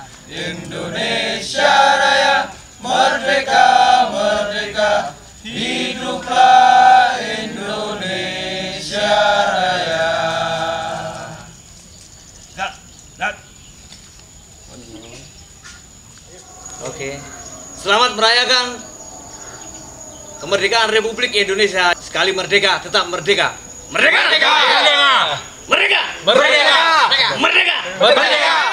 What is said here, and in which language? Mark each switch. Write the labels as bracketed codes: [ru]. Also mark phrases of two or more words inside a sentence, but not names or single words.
[id] Indonesia Raya, merdeka, merdeka, hiduplah Indonesia Raya. Oke, selamat merayakan kemerdekaan Republik Indonesia. Sekali merdeka, tetap merdeka. Merdeka! Merdeka! Merdeka! Merdeka! Merdeka! Merdeka!